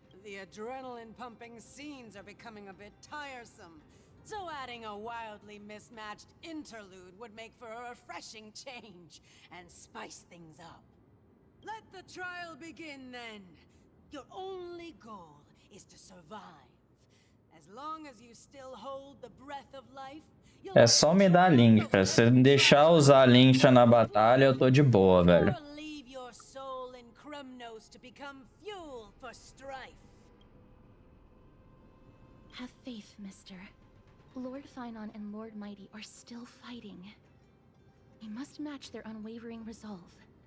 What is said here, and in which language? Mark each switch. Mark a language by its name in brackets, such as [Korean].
[English] The adrenaline-pumping scenes are becoming a bit tiresome, so adding a wildly mismatched interlude would make for a refreshing change and spice things up. Let the trial begin, then. Your only goal is to survive. As long as you still hold the breath of life, you'll [Portuguese] É só me dar a lincha. Se me deixar usar a lincha na batalha, eu tô de boa, velho. [English] or leave your soul in Krumnos to become fuel for strife. Have faith, mister. Lord Finon and Lord Mighty are still fighting. We must match their unwavering resolve.